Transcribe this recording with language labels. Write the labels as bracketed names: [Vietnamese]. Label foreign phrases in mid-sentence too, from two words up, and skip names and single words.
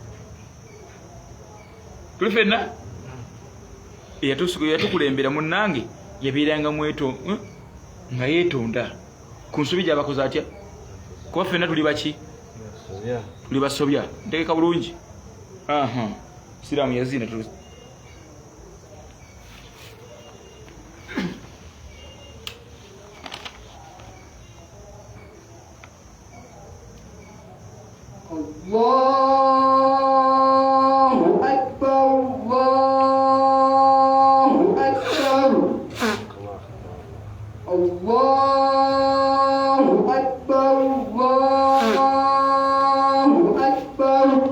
[Ganda] Tuli ffenna? Eyatukulembera munnange yabeeranga nga yeetonda ku nsobi gy'abakoze atya? Kuba ffenna tuli baki? Tuli basobya. Ntegeka bulungi? Siraamu yazina [Arabic] الله أكبر، الله أكبر، الله أكبر، الله أكبر.